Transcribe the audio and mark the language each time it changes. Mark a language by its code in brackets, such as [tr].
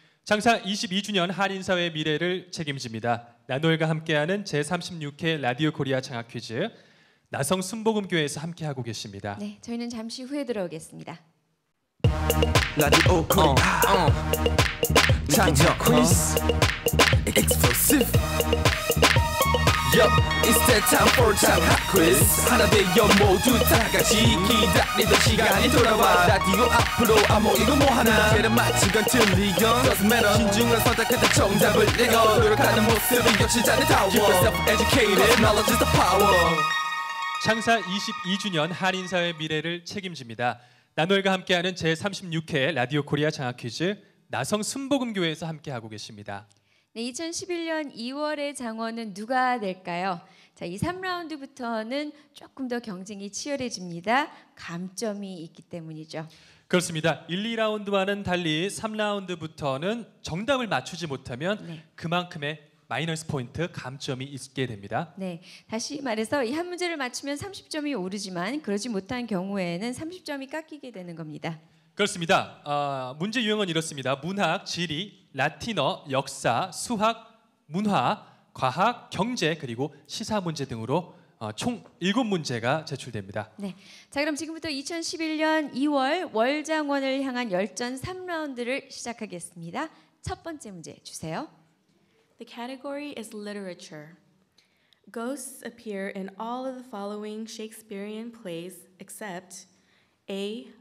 [ko] 창사 22주년 한인사회의 미래를 책임집니다. 나노엘과 함께하는 제36회 라디오 코리아 장학 퀴즈. 나성 순복음교회에서 함께하고 계십니다. 네, 저희는 잠시 후에 들어오겠습니다. 라디오 코리아 장학 퀴즈 Exclusive. [en] Yup, it's that time for 장학 quiz. [ko] 하나 되어 모두 다 같이 기다리던 시간이 돌아와. 라디오 앞으로 아무 이거 뭐 하나 계란 맞히건 틀리건 [en] Doesn't matter. [ko] 신중한 선택했던 정답을 내가 노력하는 모습이 역시 잘해다워. [en] Keep yourself educated, knowledge is the power. [ko] 창사 22주년 한인사회 미래를 책임집니다. 나노엘과 함께하는 제36회 라디오 코리아 장학 퀴즈 나성 순복음교회에서 함께하고 계십니다. 네, 2011년 2월의 장원은 누가 될까요? 자, 이 3라운드부터는 조금 더 경쟁이 치열해집니다. 감점이 있기 때문이죠. 그렇습니다. 1, 2라운드와는 달리 3라운드부터는 정답을 맞추지 못하면 그만큼의 마이너스 포인트, 감점이 있게 됩니다. 네, 다시 말해서 이 한 문제를 맞추면 30점이 오르지만 그러지 못한 경우에는 30점이 깎이게 되는 겁니다. 그렇습니다. 문제 유형은 이렇습니다. 문학, 지리, 라틴어, 역사, 수학, 문화, 과학, 경제 그리고 시사 문제 등으로 총 7문제가 제출됩니다. 네, 자 그럼 지금부터 2011년 2월 월장원을 향한 열전 3라운드를 시작하겠습니다. 첫 번째 문제 주세요. [en] The category is literature. Ghosts appear in all of the following Shakespearean plays except A.